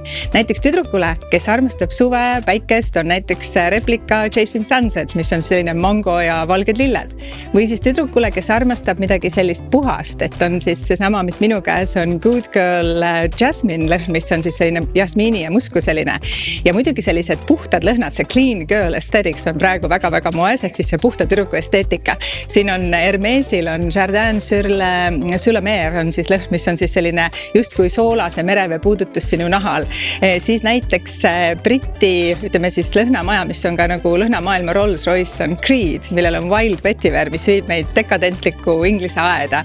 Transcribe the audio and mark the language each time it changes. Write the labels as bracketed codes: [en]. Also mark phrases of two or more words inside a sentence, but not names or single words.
[et] Näiteks tüdrukule, kes armastab suve, päikest, on näiteks replika Chasing Sunsets, mis on selline mango ja valged lilled. Või siis tüdrukule, kes armastab midagi sellist puhast, et on siis seesama, mis minu käes on Good Girl Jasmine lõhn, mis on siis selline jasmiini ja musku selline. Ja muidugi sellised puhtad lõhnad, see [en] clean girl aesthetics [et] on praegu väga-väga moes, ehk siis see puhta tüdruku esteetika. Siin on Hermesil on Jardin sur la mer on siis lõhn, mis on siis selline justkui soolase merevee puudutus sinu nahal. Siis näiteks Briti, ütleme siis lõhnamaja, mis on ka nagu lõhnamaailma Rolls-Royce on Creed, millel on Wild Vetiver, mis viib meid dekadentliku inglise aeda.